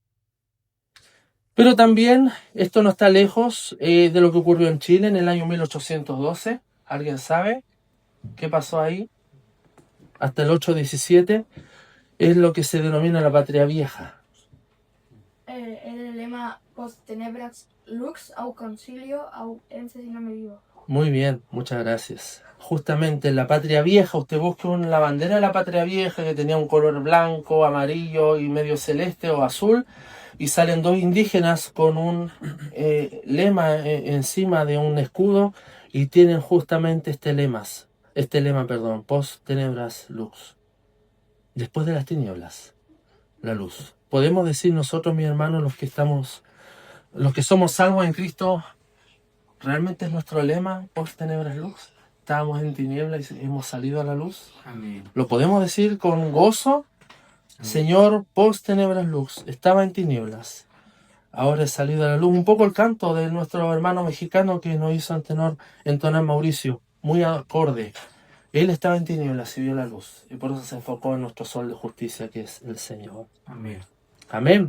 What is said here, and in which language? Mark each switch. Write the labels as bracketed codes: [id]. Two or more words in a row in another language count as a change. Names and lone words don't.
[es] Pero también esto no está lejos de lo que ocurrió en Chile en el año 1812. ¿Alguien sabe qué pasó ahí? Hasta el 817 es lo que se denomina la Patria Vieja. El lema [la] post tenebras lux au concilio au ence, [es] si no me equivoco. Muy bien, muchas gracias. Justamente en la Patria Vieja, usted busca la bandera de la Patria Vieja que tenía un color blanco, amarillo y medio celeste o azul, y salen dos indígenas con un lema encima de un escudo y tienen justamente este lema, [la] post tenebras lux. [es] Después de las tinieblas, la luz. Podemos decir nosotros, mis hermanos, los que somos salvos en Cristo, ¿realmente es nuestro lema [la] post tenebras lux? [es] Estábamos en tinieblas y hemos salido a la luz. Amén. ¿Lo podemos decir con gozo? Señor, [la] post tenebras lux, [es] estaba en tinieblas, ahora he salido a la luz. Un poco el canto de nuestro hermano mexicano que nos hizo entonar Mauricio, muy acorde. Él estaba en tinieblas y vio la luz, y por eso se enfocó en nuestro sol de justicia, que es el Señor. Amén. Amén.